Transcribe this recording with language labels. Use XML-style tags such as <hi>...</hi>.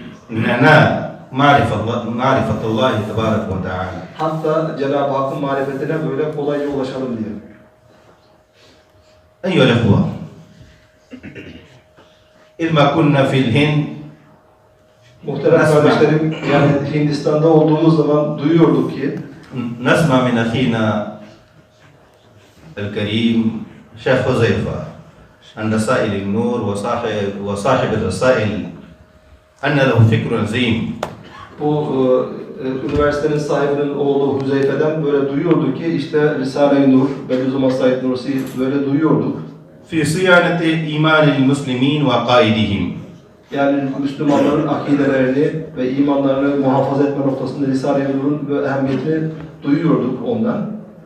<ar>لننال معرفة الله تبارك وتعالى.</ar> <tr>Hatta Cenab-ı Hakk'ın marifetine böyle kolayca ulaşalım diye.</tr> <ar>أيها الأخوة إذا كنا في الهند</ar> <tr>Muhterem kardeşlerim, yani Hindistan'da olduğumuz zaman duyuyorduk ki</tr> <ar>نسمع من أخينا الكريم شيخ حذيفة عن رسائل النور وصاحب الرسائل أن له فكر عظيم.</ar> <tr>bu üniversitenin sahibinin oğlu Hüzeyfe'den böyle duyuyorduk ki işte Risale-i Nur, Bediüzzaman Said Nursi böyle duyuyorduk.</tr> <ar>في صيانة إيمان المسلمين وقائدهم.</ar> <tr>Yani Müslümanların akidelerini ve imanlarını muhafaza etme noktasında Risale-i Nur'un ehemmiyetini duyuyorduk ondan.</tr>